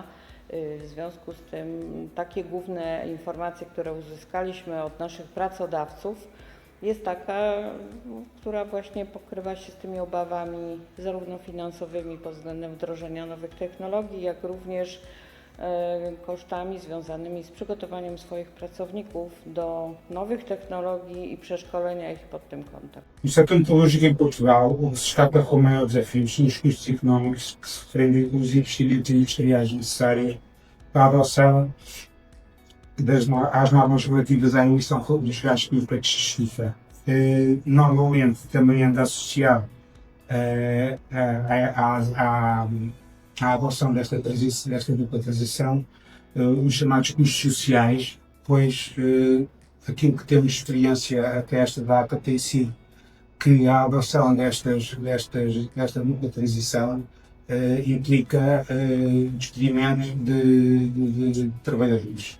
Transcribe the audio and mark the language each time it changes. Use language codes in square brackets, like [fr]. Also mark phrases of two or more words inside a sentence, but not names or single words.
[pl] W związku z tym takie główne informacje, które uzyskaliśmy od naszych pracodawców, jest taka, która właśnie pokrywa się z tymi obawami zarówno finansowymi pod względem wdrożenia nowych technologii, jak również kosztami związanymi z przygotowaniem swoich pracowników do nowych technologii i przeszkolenia ich pod tym kątem. [pt] O setor metalúrgico em Portugal destaca como maior desafio os custos económicos que se referem os investimentos industriais necessários para a adoção às normas relativas à emissão dos gases de efeito de estufa. Normalmente também anda associado à adoção desta dupla transição os chamados custos sociais, pois aquilo que temos experiência até esta data tem sido que a adoção desta dupla transição implica despedimento de trabalhadores.